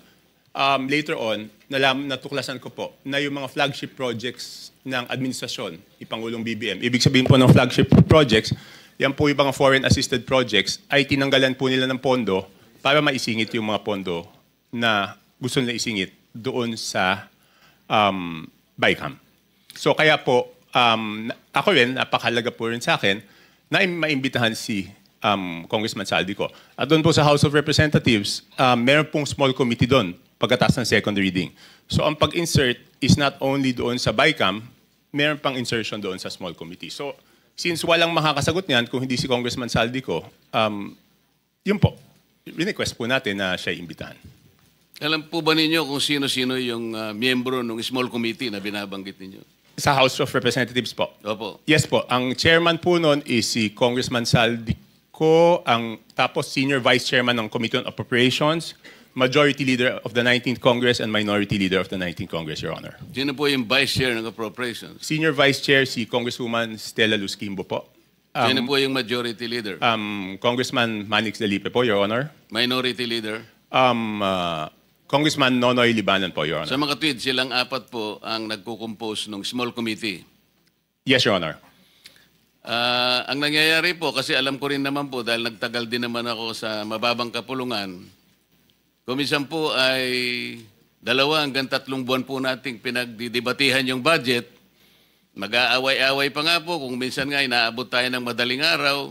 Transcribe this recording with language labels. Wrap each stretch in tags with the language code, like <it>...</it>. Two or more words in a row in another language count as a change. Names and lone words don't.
<en>Later on,</en> <tl>natuklasan ko po na yung mga</tl> <en>flagship projects</en> <tl>ng administrasyon, ni Pangulong BBM, ibig sabihin po ng</tl> <en>flagship projects,</en> <tl>yan po yung mga</tl> <en>foreign assisted projects,</en> <tl>ay tinanggalan po nila ng pondo para maisingit yung mga pondo na gusto nila isingit doon sa BICAM. So kaya po, ako rin, napakahalaga po rin sa akin, na maimbitahan si Congressman Saldico. At doon po sa House of Representatives, meron pong</tl> <en>small committee</en> <tl>doon pagkatapos ng</tl> <en>second reading.</en> <tl>So ang pag-insert</tl> <en>is not only</en> <tl>doon sa BICAM, meron pang insertion doon sa</tl> <en>small committee.</en> <tl>So since walang makakasagot niyan kung hindi si Congressman Saldico, yun po, request po natin na siya imbitahan. Alam po ba ninyo kung sino-sino yung miyembro ng</tl> <en>small committee</en> <tl>na binabanggit ninyo? Sa House of Representatives po. Opo. Yes po. Ang chairman po nun is si Congressman Saldico, tapos</tl> <en>senior vice chairman</en> <tl>ng Committee on Appropriations,</tl> <en>majority leader of the 19th Congress, and minority leader of the 19th Congress, Your Honor.</en> <tl>Sino po yung</tl> <en>vice chair</en> <tl>ng appropriations?</tl> <en>Senior vice chair</en> <tl>si Congresswoman Stella Luz Quimbo po. Sino po yung</tl> <en>majority leader?</en> <tl>Congressman Manix Delipe po,</tl> <en>Your Honor. Minority leader?</en> <tl>Congressman Nonoy Libanan po,</tl> <en>Your Honor.</en> <tl>Sa mga tweet, silang apat po ang nagko-compose ng</tl> <en>small committee. Yes, Your Honor.</en> <tl>Ang nangyayari po, kasi alam ko rin naman po, dahil nagtagal din naman ako sa mababang kapulungan, kumisan po ay 2 hanggang 3 buwan po nating pinagdidebatihan yung budget. Mag-aaway-aaway pa nga po, kung minsan nga inaabot tayo ng madaling araw.</tl>